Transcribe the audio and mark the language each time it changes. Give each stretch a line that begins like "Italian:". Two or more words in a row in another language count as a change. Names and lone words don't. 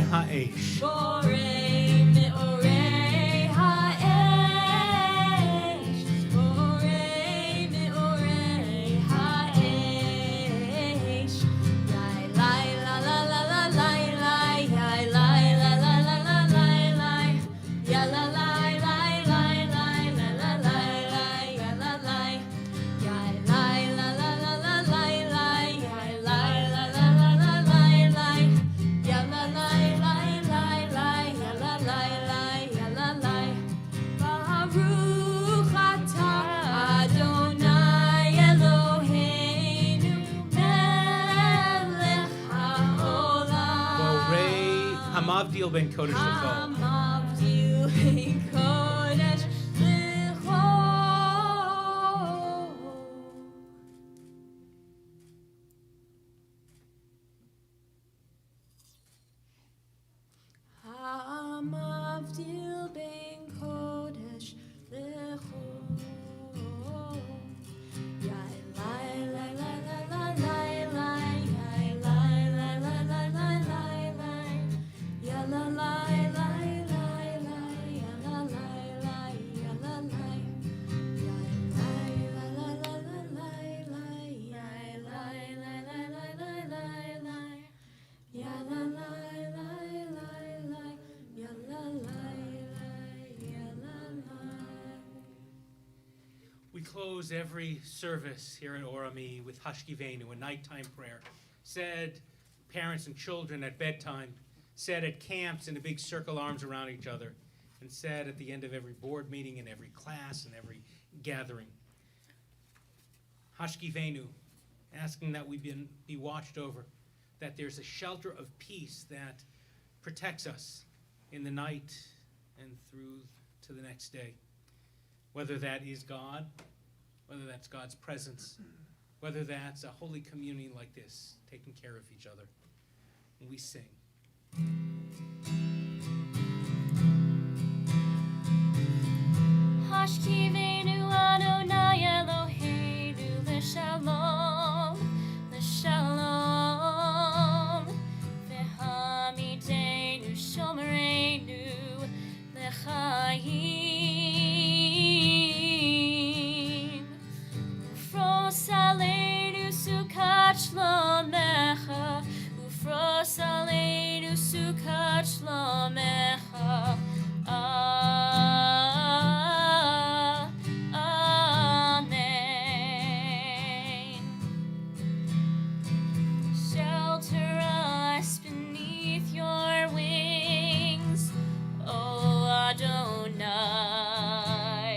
Hebrew: האש. בורא מאורי האש. בורא מאורי האש. Lai lai la la la la lai lai. Yai lai la la la la lai lai. Ya la lai lai lai lai la la lai lai. Ya la lai. Yai lai la la la la lai lai. Yai lai la la la la lai lai. Ya la lai lai lai lai. Ya la lai lai. Ya la lai. ברוך אתה אדוני אלוהינו מלך העולם. בורא המבדיל בין קודש לחול. המבדיל בין קודש לחול. המבדיל בין קודש לחול. Yai lai lai lai lai lai lai lai. Yai lai lai lai lai lai lai lai. Ya la lai lai lai lai. Ya la lai lai. Ya la lai. Yai lai la la la la lai lai. Yai lai lai lai lai lai lai lai. Ya la lai lai lai lai. Ya la lai lai. Ya la lai.
English: We close every service here at Orami with Hashkivenu, a nighttime prayer, said parents and children at bedtime, said at camps in a big circle, arms around each other, and said at the end of every board meeting and every class and every gathering. Hashkivenu, asking that we be watched over, that there's a shelter of peace that protects us in the night and through to the next day. Whether that is God, whether that's God's presence, whether that's a holy community like this, taking care of each other. And we sing.
Hebrew: השכיבנו אדוני אלוהינו לשלום, לשלום. והעמידנו שומרנו לחיים. ופרוש עלינו סוכת שלומך, ופרוש עלינו סוכת שלומך. Amen.
English: Shelter us beneath your wings, O Adonai.